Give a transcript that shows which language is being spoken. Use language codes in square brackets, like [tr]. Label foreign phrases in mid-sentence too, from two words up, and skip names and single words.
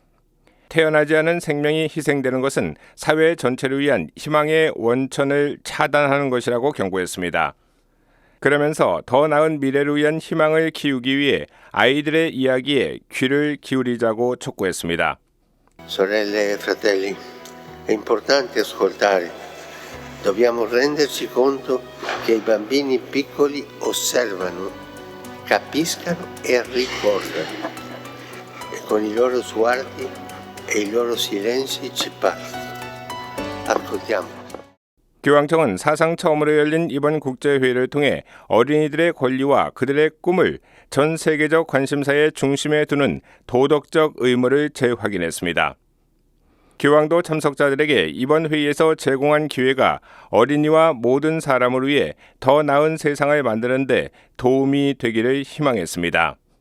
[ko] 태어나지 않은 생명이 희생되는 것은 사회 전체를 위한 희망의 원천을 차단하는 것이라고 경고했습니다. 그러면서 더 나은 미래를 위한 희망을 키우기 위해 아이들의 이야기에 귀를 기울이자고 촉구했습니다. [it] Sorelle e fratelli, è importante ascoltare. Dobbiamo renderci conto che i bambini piccoli osservano, capiscano e ricordano. E con i loro sguardi e i loro silenzi ci parlano. Ascoltiamo. [ko] 교황청은 사상 처음으로 열린 이번 국제회의를 통해 어린이들의 권리와 그들의 꿈을 전 세계적 관심사의 중심에 두는 도덕적 의무를 재확인했습니다. 교황도 참석자들에게 이번 회의에서 제공한 기회가 어린이와 모든 사람을 위해 더 나은 세상을 만드는 데 도움이 되기를 희망했습니다.